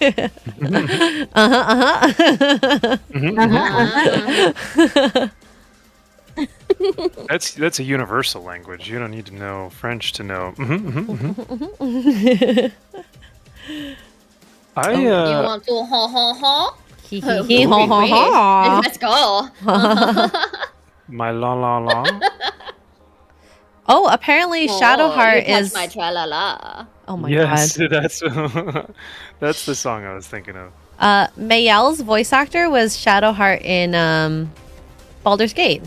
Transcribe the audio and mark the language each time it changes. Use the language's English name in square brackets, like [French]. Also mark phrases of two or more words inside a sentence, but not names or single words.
[English] That's a universal language. You don't need to know French to know. You want to ha ha ha? Hee hee hee ha ha ha. Let's go. My la la la. Oh, apparently Shadowheart you touch is. my tra-la-la. Oh my Yes, god. that's the song I was thinking of. Mayel's voice actor was Shadowheart in Baldur's Gate.